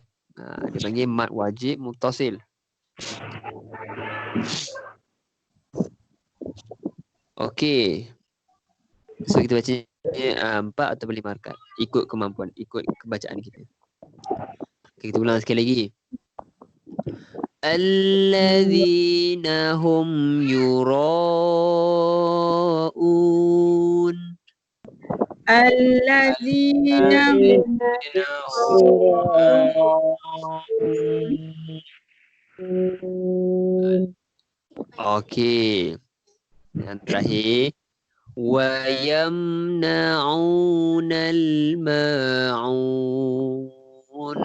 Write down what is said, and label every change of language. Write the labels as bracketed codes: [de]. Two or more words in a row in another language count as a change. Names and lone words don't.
[ms] Dia panggil mad wajib muttasil. Okey. So kita baca 4 ataupun 5 harakat. Ikut kemampuan, ikut kebacaan kita. Okay, kita ulang sekali lagi. [ar] الذين هم يراءون. الذين هم [ms] Okey. Yang terakhir. [ar] ويمنعون الماعون.